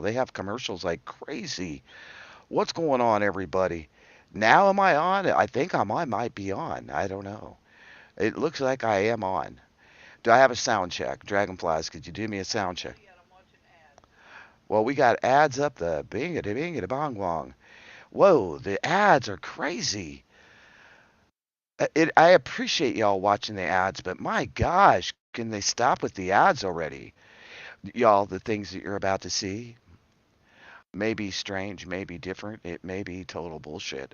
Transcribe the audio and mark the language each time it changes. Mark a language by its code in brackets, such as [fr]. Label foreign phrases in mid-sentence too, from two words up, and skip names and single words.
[en] They have commercials like crazy. What's going on, everybody? Now am I on? I think I might be on. I don't know. It looks like I am on. Do I have a sound check? Dragonflies, could you do me a sound check? Well, we got ads up the bingity bingity bong bong. Whoa, the ads are crazy. I appreciate y'all watching the ads, but my gosh, can they stop with the ads already? Y'all, the things that you're about to see may be strange, may be different, it may be total bullshit.